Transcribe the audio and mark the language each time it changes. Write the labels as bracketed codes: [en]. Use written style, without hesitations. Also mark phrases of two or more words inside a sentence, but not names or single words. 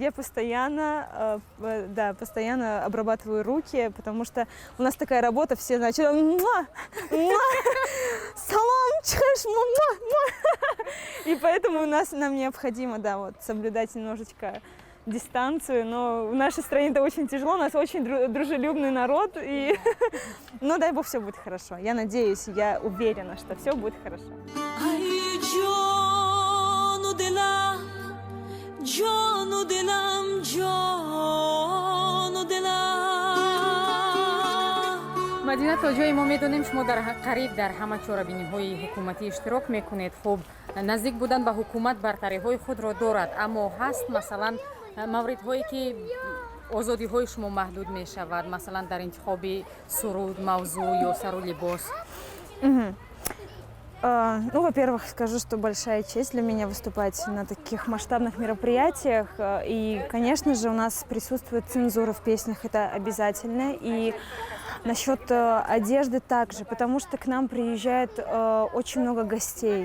[ru] Я постоянно обрабатываю руки, потому что у нас такая работа, все значит, салам, чхаш, и поэтому нам необходимо, соблюдать немножечко дистанцию, но в нашей стране это очень тяжело, у нас очень дружелюбный народ, но дай бог все будет хорошо. Я надеюсь, я уверена, что все будет хорошо. [tg] Мадина, то ҷое мо медонем шумо қариб дар ҳама чорабиниҳои ҳукуматӣ иштирок мекунед. Хуб, наздик будан ба ҳукумат бартариҳои худро дорад, аммо ҳаст масалан мавридҳое ки озодиҳои шумо маҳдуд мешавад, масалан дар интихоби суруд, мавзӯъ ё сару либос? [ru] Ну, во-первых, скажу, что большая честь для меня выступать на таких масштабных мероприятиях. И, конечно же, у нас присутствует цензура в песнях, это обязательно. И насчет одежды также, потому что к нам приезжает очень много гостей.